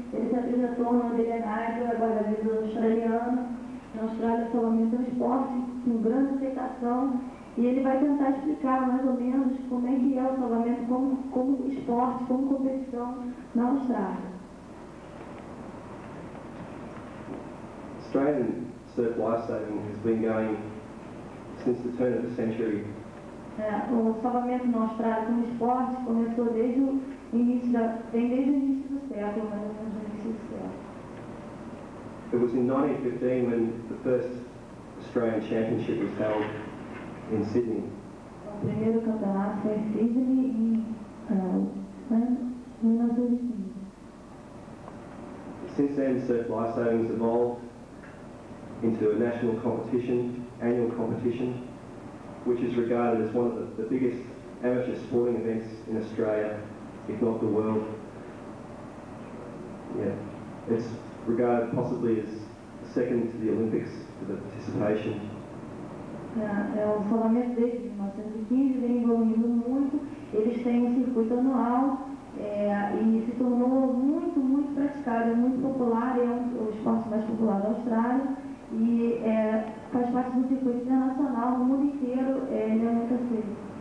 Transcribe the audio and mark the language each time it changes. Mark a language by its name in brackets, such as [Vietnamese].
[Portuguese] Ele se apresentou, o nome dele é Nigel, é guarda-vidas australiano. Na Austrália, o salvamento é um esporte com grande aceitação. E ele vai tentar explicar mais ou menos como é que é o salvamento como esporte, como competição na Austrália. [English] Australian surf lifesaving has been going since the turn of the century. [Portuguese] O salvamento na Austrália como esporte começou desde o início do século, mais ou menos no início do século. [English] It was in 1915 when the first Australian Championship was held in Sydney. [Portuguese] O primeiro campeonato foi em Sydney em 1915. [English] Since then, surf lifesaving has evolved into a national competition, annual competition, which is regarded as one of the biggest amateur sporting events in Australia, if not the world. Yeah, it's regarded possibly as second to the Olympics for the participation. [Portuguese] O salvamento desde 1915 vem evoluindo muito. Eles têm um circuito anual e se tornou muito praticado, é muito popular, é o esporte mais popular da Austrália e faz parte do circuito internacional no mundo inteiro, ele é muito aceito.